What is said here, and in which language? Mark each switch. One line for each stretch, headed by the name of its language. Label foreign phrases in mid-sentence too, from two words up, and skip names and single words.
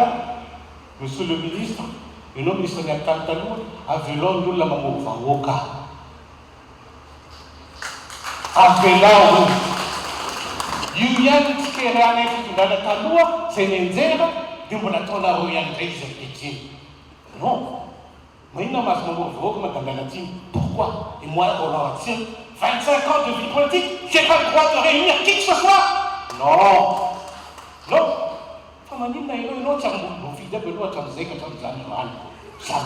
French: Monsieur le ministre,
Malagasy: ianao ministre ny akany taloha avelao ny olona mamory vahoaka. Avelao io ihany tsy kerana fitondrana taloha izay nenjera dia mbola ataonareo ihany indray izy ankehitriny.
French: Non. Maintenant, ma pourquoi? Et moi, on leur dit 25 ans de vie politique, j'ai pas le droit de réunir qui que ce soit? Non. Non. Comme on dit, non, tu as mon fils de l'autre, tu as dit que tu as jamais.